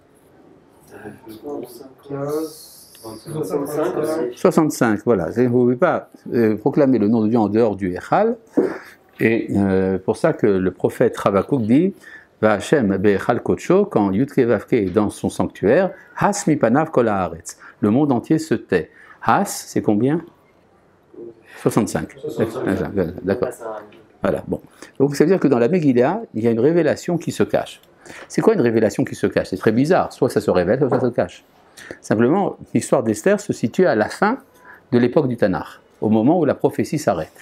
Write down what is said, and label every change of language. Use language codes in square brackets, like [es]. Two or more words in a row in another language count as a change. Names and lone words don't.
[fr] 65, voilà. Vous ne pouvez pas proclamer le nom de Dieu en dehors du Heichal. Et pour ça que le prophète Habakkuk dit [he] וה' בהיכל קדשו, [fr] quand Yud-Kei Vav-Kei est dans son sanctuaire, [he] הס מפניו כל הארץ. [fr] Le monde entier se tait. Has, c'est combien? 65. D'accord. Voilà, bon. Donc ça veut dire que dans la Megillah, il y a une révélation qui se cache. C'est quoi une révélation qui se cache? C'est très bizarre. Soit ça se révèle, soit ça se cache. Simplement, l'histoire d'Esther se situe à la fin de l'époque du Tanakh, au moment où la prophétie s'arrête.